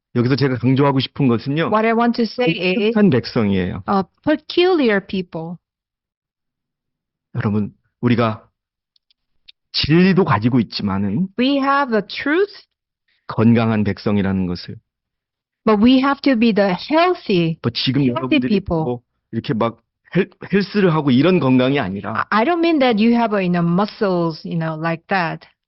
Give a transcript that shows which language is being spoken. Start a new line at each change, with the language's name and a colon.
Korean: 여기서 제가 강조하고 싶은 것은요.
English: What I want to say is
Korean: 독특한 백성이에요.
English: peculiar people.
Korean: 여러분, 우리가 진리도 가지고 있지만은
English: We have the truth,
Korean: 건강한 백성이라는 것을
English: but we have to be the healthy.
Korean: 뭐 지금
English: Healthy
Korean: 여러분들이
English: people.
Korean: 뭐 이렇게 막 헬스를 하고 이런 건강이 아니라
English: I don't mean that you have muscles, like that.